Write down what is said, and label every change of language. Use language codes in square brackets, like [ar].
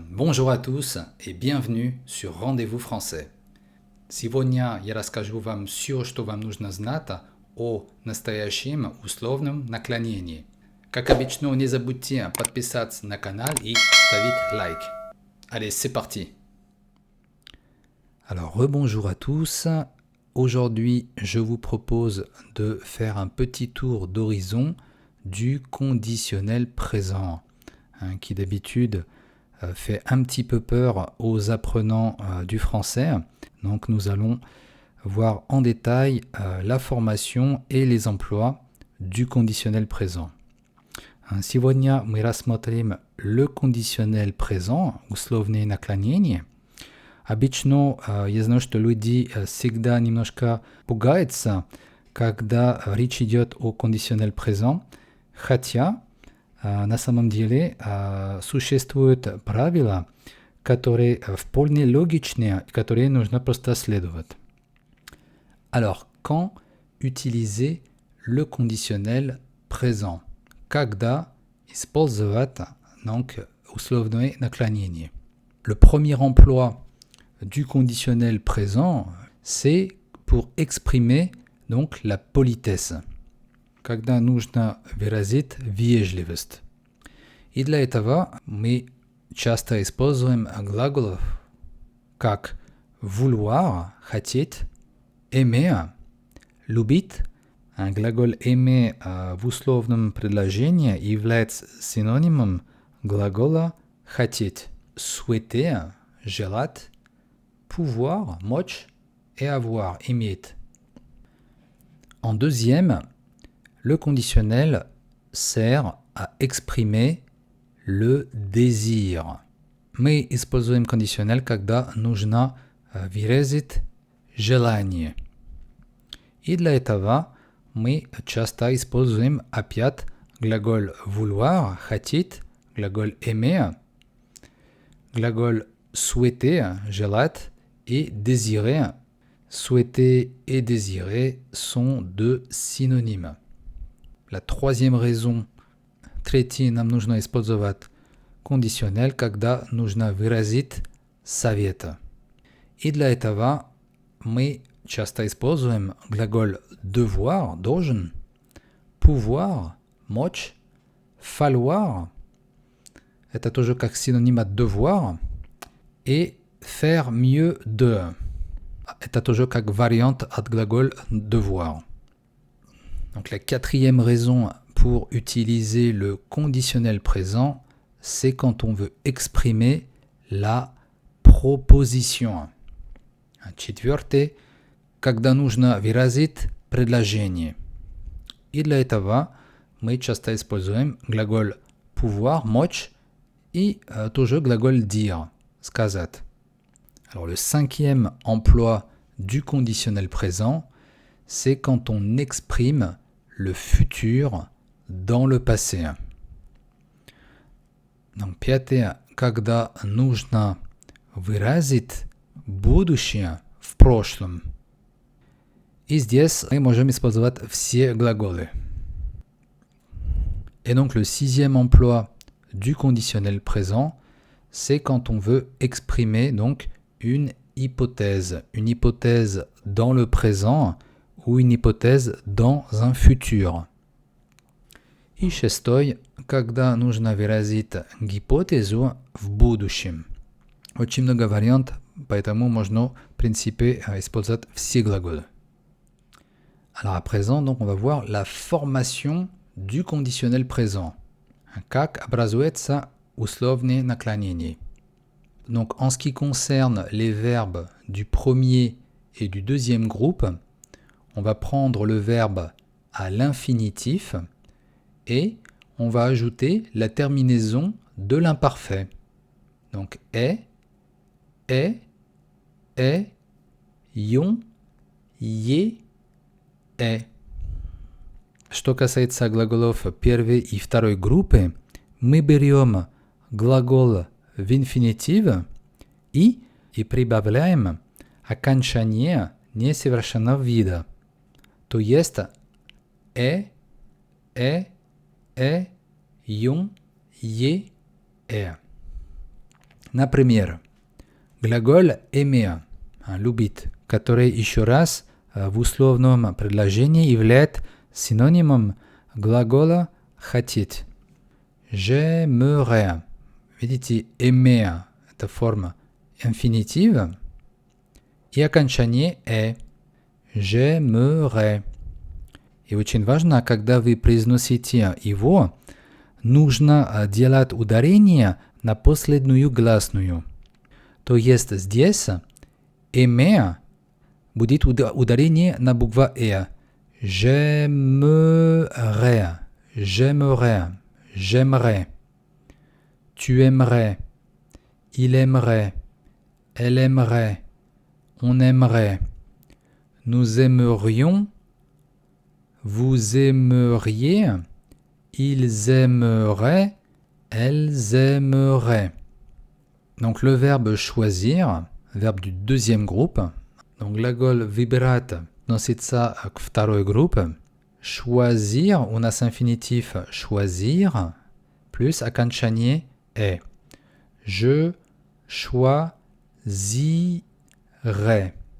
[fr] Bonjour à tous et bienvenue sur Rendez-vous français. [ru] Сегодня я расскажу вам все, что вам нужно знать о настоящем условном наклонении. Как обычно, не забудьте подписаться на канал и ставить лайк. [fr] Allez, c'est parti! Alors, rebonjour à tous. Aujourd'hui, je vous propose de faire un petit tour d'horizon du conditionnel présent, qui d'habitude fait un petit peu peur aux apprenants du français. Donc nous allons voir en détail la formation et les emplois du conditionnel présent. [ru] Сегодня мы рассмотрим le conditionnel présent, условные наклонения. Обычно я знаю, что люди всегда немножко пугаются, когда речь идет о conditionnel présent, хотя на самом деле существуют правила, которые вполне логичные, которые нужно просто следовать. [fr] Alors, quand utiliser le conditionnel présent? [ru] Когда использовать donc условное наклонение? [fr] Le premier emploi du conditionnel présent, c'est pour exprimer donc la politesse. [ru] Когда нужно выразить вежливость. И для этого мы часто используем глаголов как vouloir, хотеть, aimer, любить. Глагол aimer в условном предложении является синонимом глагола хотеть. [fr] Souhaiter, желать, pouvoir, мочь, et avoir, иметь. En deuxième, le conditionnel sert à exprimer le désir. [ru] Мы используем conditionnel, когда нужно выразить желание. И для этого мы часто используем опять глагол vouloir, хотеть, глагол aimer, глагол souhaiter, желать, [fr] et désirer. Souhaiter et désirer sont deux synonymes. La troisième raison, [ru] третий, нам нужно использовать conditionnel, когда нужно выразить совет. И для этого мы часто используем глагол devoir, должен, pouvoir, мочь, falloir, это тоже как синоним от devoir, [fr] et faire mieux de, [ru] это тоже как вариант от глагол devoir. [fr] Donc la quatrième raison pour utiliser le conditionnel présent, c'est quand on veut exprimer la proposition. [ru] Четвертый, когда нужно выразить предложение. И для этого мы часто используем глагол pouvoir, мочь, и тоже глагол dire, сказать. [fr] Alors le cinquième emploi du conditionnel présent, c'est quand on exprime le futur dans le passé. [ru] Donc, пятое, когда нужно выразить будущее в прошлом. И здесь мы можем использовать все глаголы. [fr] Et donc, le sixième emploi du conditionnel présent, c'est quand on veut exprimer donc une hypothèse dans le présent ou une hypothèse dans un futur. [ru] И шестой, когда нужно выразить гипотезу в будущем. Очень много вариантов, поэтому можно, в принципе, использовать все глаголы. [fr] Alors à présent, donc, on va voir la formation du conditionnel présent. [ru] Как образуется условное наклонение. [fr] Donc en ce qui concerne les verbes du premier et du deuxième groupe, on va prendre le verbe à l'infinitif et on va ajouter la terminaison de l'imparfait. Donc est, yon, е, est. [ru] Что касается глаголов первой и второй группы, мы берем глагол в инфинитив и прибавляем окончание несовершенного вида. То есть yon, ye, Например, глагол aimer, любить, который еще раз в условном предложении является синонимом глагола хотеть. [fr] J'aimerais. [ru] Видите, aimer – это форма инфинитива. И окончание «э». J'aimerais. И очень важно, когда вы произносите его, нужно делать ударение на последнюю гласную. То есть здесь aimer будет ударение на букву «э». [fr] J'aimerais, j'aimerais, j'aimerais. Tu aimerais, il aimerait, elle aimerait, on aimerait. Nous aimerions, vous aimeriez, ils aimeraient, elles aimeraient. Donc le verbe choisir, verbe du deuxième groupe. [ru] Donc глагол выбирать относится к второй группе. Choisir, у нас инфинитив choisir, плюс окончание «э». [fr] Je choisirais.